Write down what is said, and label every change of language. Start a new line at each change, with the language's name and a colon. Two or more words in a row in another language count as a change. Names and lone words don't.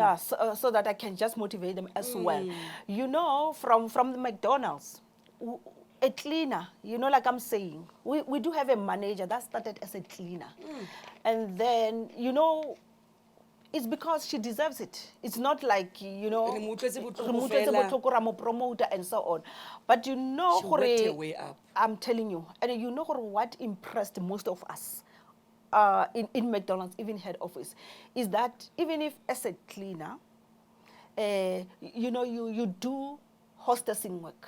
English: Yeah, so that I can just motivate them as well. You know, from the McDonald's, a cleaner, you know, like I'm saying, we do have a manager that started as a cleaner. And then, you know, it's because she deserves it. It's not like, you know,
Tswana: Re mo utlwetse botlhoko re mo utlwetse fela. botlhoko, ra mo
English: promoter and so on. But you know, She worked her
Tswana: gore-
English: way up. I'm telling you, and you know what impressed most of us in McDonald's, even head office, is that even if as a cleaner, you know, you do hostessing work.